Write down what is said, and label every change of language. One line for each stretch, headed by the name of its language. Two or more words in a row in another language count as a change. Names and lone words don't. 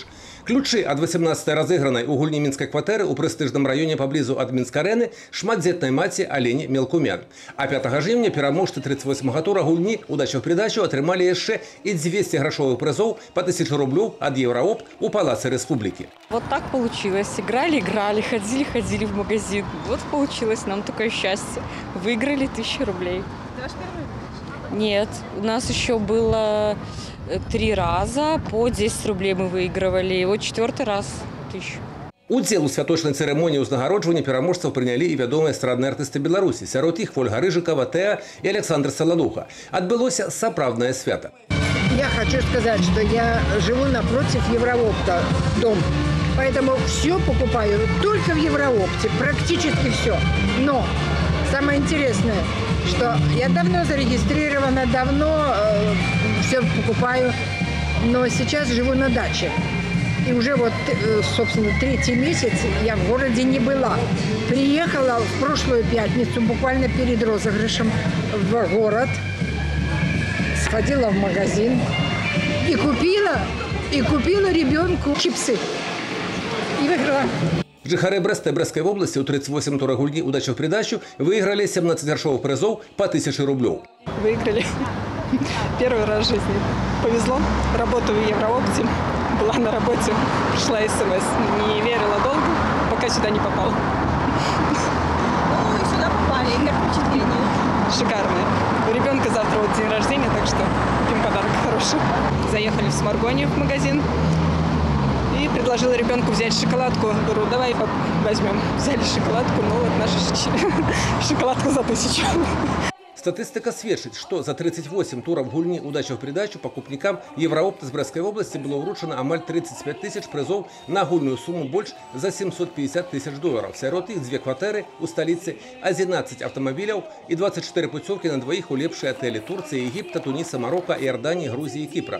Belarusian: Ключы ад 18-й разыгранай у гульні мінскай кватэры ў прэстыжным раёне паблізу ад Мінск-арэны шматдзетнай маці Алені Мелкумян. А 5 жніўня пераможцы 38-га тура гульні «Удача в придачу» атрымалі яшчэ і 200 грашовых прызоў па 1000 рублёў от Евраопт у Палаце Республики.
Russian: Вот так получилось. Играли, ходили в магазин. Вот получилось нам такое счастье. Выиграли 1000 рублей. Это ваш первый выигрыш? Нет, у нас еще было 3 раза, по 10 рублей мы выигрывали. И вот 4-й раз 1000.
Belarusian: Удзел у святочнай цырымоніі ўзнагароджвання пераможцаў прынялі і вядомыя эстрадныя артысты Беларусі. Сярод іх Ольга Рыжыкова, Тэа і Александр Саладуха. Адбылося сапраўднае свята.
Russian: Я хочу сказать, что я живу напротив Евраопта, дом. Поэтому все покупаю только в Евраопте, практически все. Но самое интересное, что я давно зарегистрирована, давно все покупаю, но сейчас живу на даче. И уже вот, собственно, 3-й месяц я в городе не была. Приехала в прошлую пятницу, буквально перед розыгрышем, в город. Сходила в магазин и купила ребенку чипсы. И выиграла.
Belarusian: Жыхары Брэста і Брэсцкай вобласці ў 38 тура гульні «Удача в придачу» выиграли 17 грашовых прызоў по 1000 рублёў.
Russian: Выиграли. Первый раз в жизни. Повезло. Работаю в Евраопте. Была на работе. Пришла СМС. Не верила долго, пока сюда не попала. Ну и сюда попали. Как впечатление? Шикарное. У ребенка завтра вот день рождения, так что им подарок хороший. Заехали в Сморгоне в магазин и предложила ребенку взять шоколадку. Говорю, давай возьмем. Взяли шоколадку, ну вот наша шоколадка за 1000.
Belarusian: Статистика сведчыць, што за 38 тураў гульні «Удача в придачу» пакупнікам Евраопта з Брэсцкай вобласці было ўручана амаль 35 000 прызоў на агульную суму больш за 750 000 долараў. Сярод іх 2 кватэры ў сталіцы, 11 аўтамабіляў і 24 пуцёўкі на дваіх у лепшыя атэлі Турцыі, Егіпта, Туніса, Марока, Іорданіі, Грузіі і Кіпра.